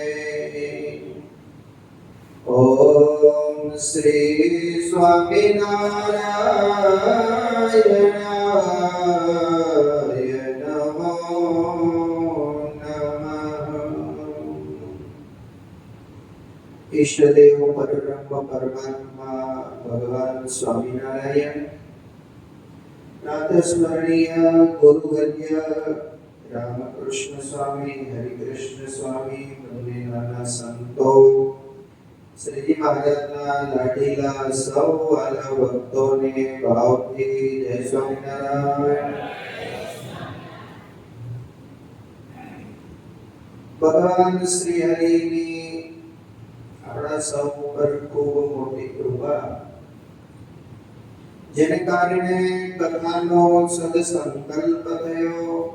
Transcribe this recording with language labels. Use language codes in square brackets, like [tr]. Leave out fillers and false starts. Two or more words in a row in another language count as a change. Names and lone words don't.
[sa] ओम श्री स्वामिनारायणाय नमो नमः। ईष्टदेव परब्रह्म परमात्मा भगवान स्वामिनारायण प्रातस्मरणीय गुरुवर्य रामकृष्ण स्वामी, हरिकृष्ण स्वामी, [gu] બંને નાના સંતો, શ્રીજી મહારાજના લાડીલા સૌ વાલા ભક્તોને ભાવથી જય સ્વામિનારાયણ। ભગવાન શ્રી હરિની આપણા સૌ પર ખૂબ મોટી કૃપા, જેને કારણે કથાનો સદસંકલ્પ થયો।